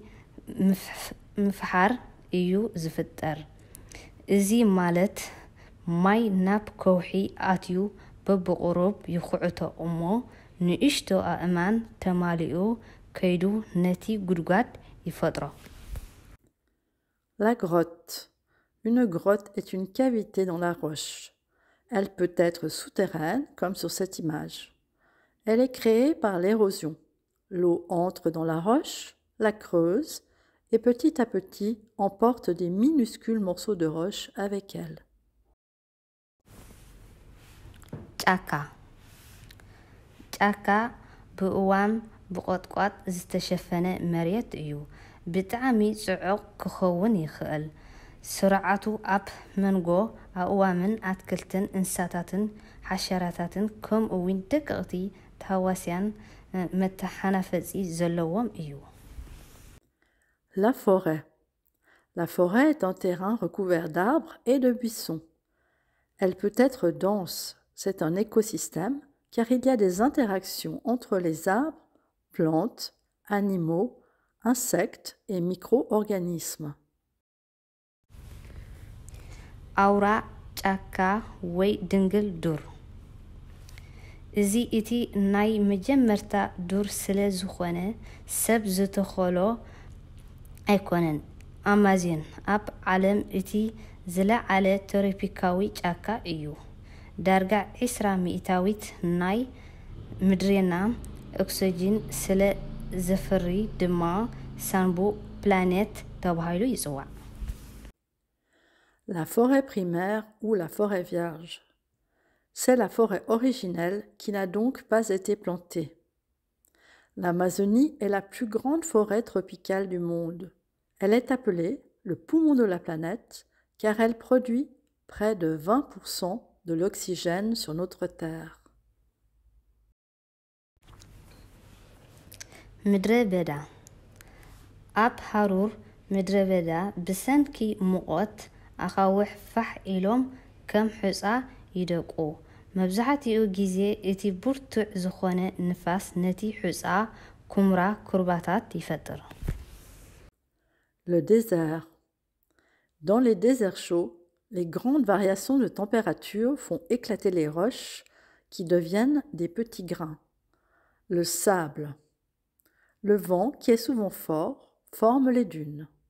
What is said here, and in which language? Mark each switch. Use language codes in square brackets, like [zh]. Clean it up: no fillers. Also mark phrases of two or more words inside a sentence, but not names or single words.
[ti] ምፍሓር እዩ ዝፍጠር። እዚ ማለት ማይ ናብ ከውሒ ኣትዩ በብቁሩብ ይኹዕቶ እሞ ንእሽቶ ኣእማን ተማሊኡ ከይዱ ነቲ ጉድጓድ ይፈጥሮ። [fr] La grotte. Une grotte est une cavité dans la roche. Elle peut être souterraine, comme sur cette image. Elle est créée par l'érosion. L'eau entre dans la roche, la creuse, et petit à petit emporte des minuscules morceaux de roche avec elle. [ti] ጫካ ጫካ ብእዋም ብቆጥቋጥ ዝተሸፈነ መሬት እዩ። ብጣዕሚ ጽዑቕ ክኸውን ይኽእል። ስርዓቱ ኣብ መንጎ ኣእዋምን ኣትክልትን እንስሳታትን ሓሸራታትን ከምኡውን ደቀቕቲ ተሃዋስያን መተሓናፈፂ ዘለዎም እዩ። [fr] La forêt. La forêt est un terrain recouvert d'arbres et de buissons. Elle peut être dense. C'est un écosystème car il y a des interactions entre les arbres, plantes, animaux, insectes et micro-organismes. [ti] ኣውራ ጫካ ወይ ድንግል ዱር እዚ እቲ ናይ መጀመርታ ዱር ስለ ዝኾነ ሰብ ዝተኸሎ ኣይኮነን። ኣማዞን ኣብ ዓለም እቲ ዝለዓለ ትሮፒካዊ ጫካ እዩ። ዳርጋ 20 ሚእታዊት ናይ ምድርና ኦክሲጅን ስለ ዘፍሪ ድማ ሳንቡ ፕላኔት ተባሂሉ ይጽዋዕ። [fr] La forêt primaire ou la forêt vierge. C'est la forêt originelle qui n'a donc pas été plantée. L'Amazonie est la plus grande forêt tropicale du monde. Elle est appelée le poumon de la planète car elle produit près de 20% de l'oxygène sur notre Terre. [ti] ምድረ በዳ ኣብ ሃሩር ምድረ በዳ ብሰንኪ ሙቐት ኣኻውሕ ፋሕ ኢሎም ከም ሕፃ ይደቁ መብዛሕትኡ ግዜ እቲ ብርቱዕ ዝኾነ ንፋስ ነቲ ሕፃ ኩምራ ኩርባታት ይፈጥር [fr] Le désert. Dans les déserts chauds, les grandes variations de température font éclater les roches qui deviennent des petits grains. Le sable. Le vent, qui est souvent fort, forme les dunes.